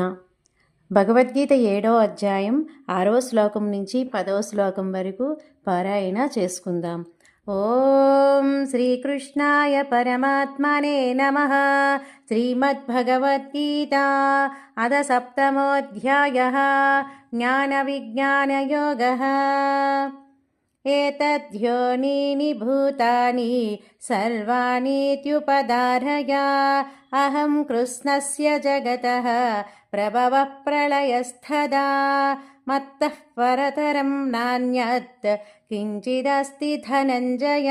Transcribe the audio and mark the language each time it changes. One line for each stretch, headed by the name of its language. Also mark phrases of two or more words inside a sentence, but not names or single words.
Telugu: భగవద్గీత 7వ అధ్యాయం 6వ శ్లోకం నుంచి 10వ శ్లోకం వరకు పారాయణ చేసుకుందాం.
Sanskrit: ఓం శ్రీకృష్ణాయ పరమాత్మనే నమః. శ్రీమద్భగవద్గీత అథ సప్తమోऽధ్యాయः జ్ఞానవిజ్ఞానయోగः. एतद्योनीनि भूतानि सर्वाणीत्युपधारय अहं कृष्णस्य जगतः प्रभवः प्रलयस्तदा मत्तः परतरं नान्यत् किञ्चिदस्ति धनञ्जय.